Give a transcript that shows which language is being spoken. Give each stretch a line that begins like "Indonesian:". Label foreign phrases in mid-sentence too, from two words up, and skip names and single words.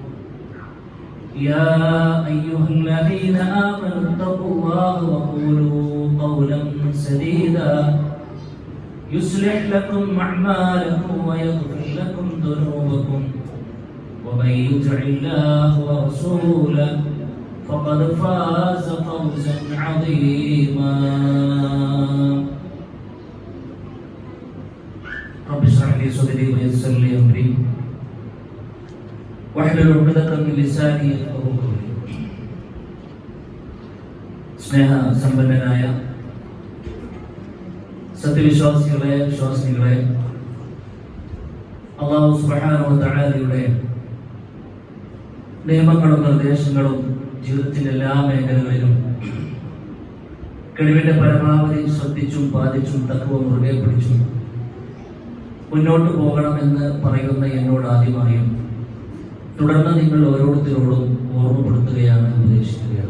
Arabic: يا أيها الذين آمنوا اتقوا الله وقولوا قولا سديدا يصلح لكم أعمالكم ويغفر لكم ذنوبكم ومن يطع الله ورسوله فقد فاز فوزا عظيما. رب اشرح لي صدري ويسر لي أمري واحلل عقدة من لساني يفقهوا قولي.
Malayalam: സ്നേഹ സമ്പന്നനായ സത്യവിശ്വാസികളെ, വിശ്വാസിനികളെ,
Arabic: الله سبحانه و
Malayalam: തആലയുടെ നിയമങ്ങളും നിർദ്ദേശങ്ങളും ജീവിതത്തിന്റെ എല്ലാ മേഖലകളിലും കഴിവിന്റെ പരമാവധി ശ്രദ്ധിച്ചും പാലിച്ചും തഖ്വ മുറുകെ പിടിച്ചും മുന്നോട്ട് പോകണമെന്ന് പറയുന്ന എന്നോട് ആദ്യമായും തുടർന്ന് നിങ്ങൾ ഓരോരുത്തരോടും ഓർമ്മപ്പെടുത്തുകയാണ്, ഉപദേശിക്കുകയാണ്.